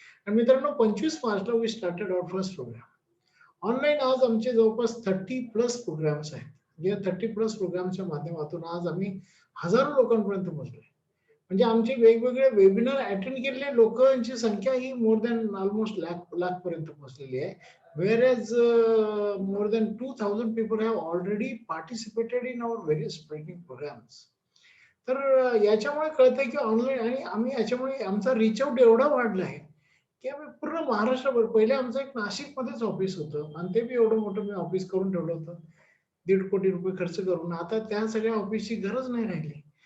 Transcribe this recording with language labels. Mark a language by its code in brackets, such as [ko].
[mr] आणि मित्रांनो, 25 मार्चला [en] We started our first program. [mr] Online आज आमचे जवळपास 30 प्लस प्रोग्राम्स आहेत. या 30 प्लस प्रोग्रामच्या माध्यमातून आज आम्ही हजारो लोकांपर्यंत पोहोचलोय. म्हणजे आमचे वेगवेगळे वेबिनार अटेंड केलेल्या लोकांची संख्या ही [en] more than almost [mr] लाख पर्यंत पोहोचलेली आहे. [en] Whereas more than 2000 people have already participated in our various training programs. [mr] तर याच्यामुळे कळतंय की ऑनलाईन आणि आम्ही याच्यामुळे आमचा रीच आउट एवढा वाढला आहे की आम्ही पूर्ण महाराष्ट्रभर. पहिले आमचं एक नाशिकमध्येच ऑफिस होतं आणि ते बी एवढं मोठं मी ऑफिस करून ठेवलं होतं. 1.5 कोटी रुपये खर्च करून. आता त्या सगळ्या ऑफिसची गरज नाही राहिली.